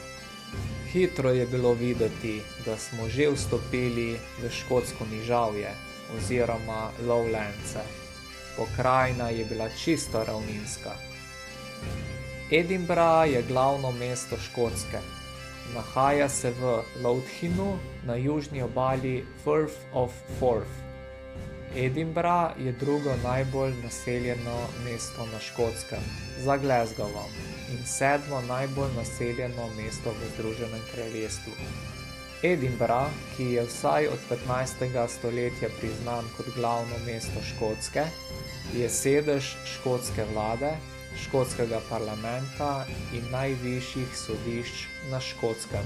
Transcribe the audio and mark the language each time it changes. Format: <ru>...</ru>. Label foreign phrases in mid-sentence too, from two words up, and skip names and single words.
<sl>Hitro je bilo videti, da smo že vstopili v škotsko nižavje oziroma Lowlandse. Pokrajina je bila čisto ravninska. Edinburgh je glavno mesto Škotske. Nahaja se v Lowthinu na južni obali Firth of Forth. Edinburgh je drugo najbolj naseljeno mesto na Škotskem, za Glasgowom, in sedmo najbolj naseljeno mesto v Združenem kraljestvu. Edinburgh, ki je vsaj od 15. stoletja priznan kot glavno mesto Škotske, je sedež škotske vlade, škotskega parlamenta in najvišjih sodišč na Škotskem.</sl>